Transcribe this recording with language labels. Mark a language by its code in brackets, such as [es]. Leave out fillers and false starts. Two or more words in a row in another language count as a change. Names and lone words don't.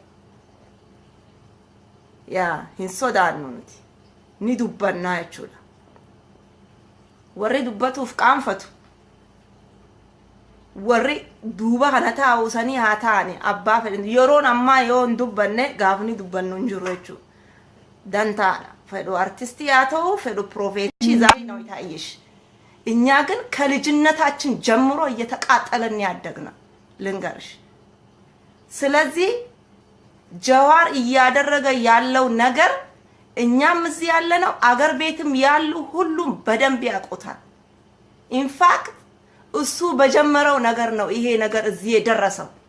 [om] yaa hin sodaannu nuti ni dubbannaa jechuudha warri dubbatuuf qaanfatu warri duuba kana taa'u sanii haa taane abbaa fedhan yeroon ammaa yoo hin dubbanne gaafni dubbannu hin jiru jechuudha dantaadha fedhu artistii yaa ta'u fedhu [am] ፕሮፌሽን ዛሬ ነው የታየሽ እኛ ግን ከልጅነታችን ጀምሮ እየተቃጠለን ያደግና ልንገርሽ ስለዚህ ጀዋር እያደረገ ያለው ነገር እኛም እዚህ ያለነው አገር ቤትም ያሉ ሁሉም በደንብ ያቆታል ኢንፋክት እሱ በጀመረው ነገር ነው ይሄ ነገር እዚህ የደረሰው